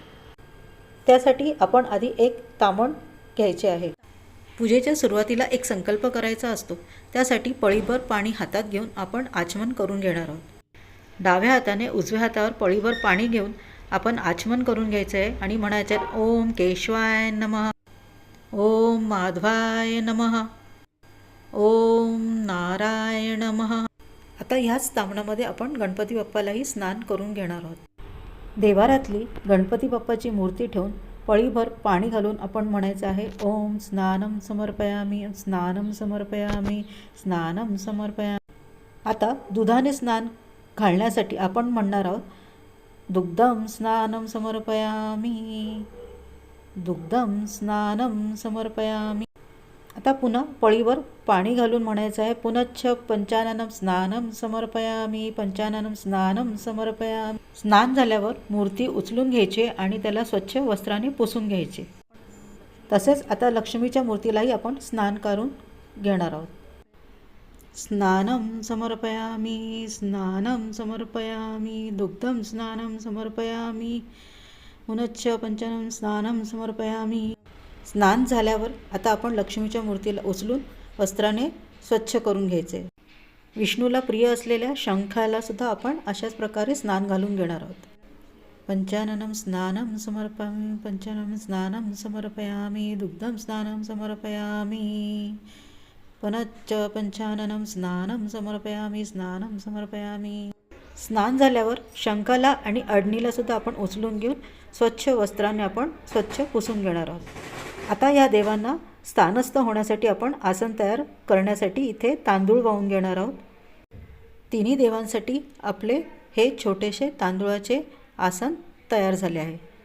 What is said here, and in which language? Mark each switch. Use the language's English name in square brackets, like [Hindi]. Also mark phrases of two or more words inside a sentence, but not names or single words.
[Marathi] त्यासाठी आपण आधी एक तामण घ्यायचे आहे. पूजेच्या सुरुवातीला एक संकल्प करायचा असतो. त्यासाठी पळीभर पाणी हातात घेऊन आपण आचमन करून घेणार आहोत. डाव्या हाताने उजव्या हातावर पळीभर पाणी घेऊन आपण आचमन करून घ्यायचं आहे आणि म्हणायचं आहे, [Sanskrit] ओम केशवाय नमः, ओम माधवाय नमः, ओम नारायण नमः. [Marathi] आता ह्याच तामणामध्ये आपण गणपती बाप्पालाही स्नान करून घेणार आहोत. देवारातली गणपती बाप्पाची मूर्ती ठेवून पळीभर पाणी घालून आपण म्हणायचं आहे, [Sanskrit] ओम स्नानम समर्पयामी, स्नानम समर्पयामी, स्नानम समर्पयामी. [Marathi] आता दुधाने स्नान घालण्यासाठी आपण म्हणणार आहोत, [Sanskrit] दुग्धम स्नानम समर्पयामी, दुग्धम स्नानम समर्पयामी. [Marathi] आता पुन्हा पळीवर पाणी घालून म्हणायचं आहे, [Sanskrit] पुनश्च पंचाननम स्नानम समर्पयामी, पंचाननम स्नानम समर्पयामी. [Marathi] स्नान झाल्यावर मूर्ती उचलून घ्यायची आणि त्याला स्वच्छ वस्त्राने पुसून घ्यायचे. तसेच आता लक्ष्मीच्या मूर्तीलाही आपण स्नान करून घेणार आहोत. [Sanskrit] स्नानम समर्पयामी, स्नानम समर्पयामी, दुग्धम स्नानम समर्पयामी, पुनश्च पंचाननम स्नानम समर्पयामी. [Marathi] स्नान झाल्यावर आता आपण लक्ष्मीच्या मूर्तीला उचलून वस्त्राने स्वच्छ करून घ्यायचे. विष्णूला प्रिय असलेल्या शंखाला सुद्धा आपण अशाच प्रकारे स्नान घालून घेणार आहोत. [Sanskrit] पंचाननम स्नानम समर्पयामी, पंचाननम स्नानम समर्पयामी, दुग्धम स्नानम समर्पयामी, पुनश्च पंचाननम स्नानम समर्पयामी, स्नानम समर्पयामी. [Marathi] स्नान झाल्यावर शंखाला आणि अडणीला सुद्धा आपण उचलून घेऊन स्वच्छ वस्त्राने आपण स्वच्छ पुसून घेणार आहोत. आता या देवांना स्थानस्थ होण्यासाठी आपण आसन तयार करण्यासाठी इथे तांदूळ वाहून घेणार आहोत. तिन्ही देवांसाठी आपले हे छोटेसे तांदूळाचे आसन तयार झाले आहे.